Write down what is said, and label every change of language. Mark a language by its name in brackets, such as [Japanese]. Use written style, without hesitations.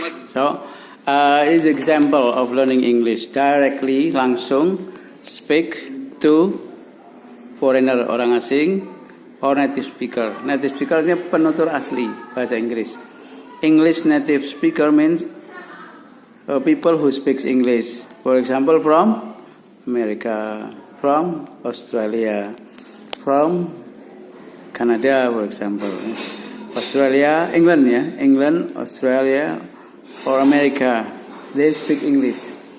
[English] So, is example of learning English directly, langsung speak to foreigner, orang asing, or native speaker. [Indonesian] Native speaker ini penutur asli bahasa Inggris. [English] English native speaker means people who speaks English. For example, from America, from Australia, from Canada, for example. Australia, England, ya, England, Australia, or America, they speak English.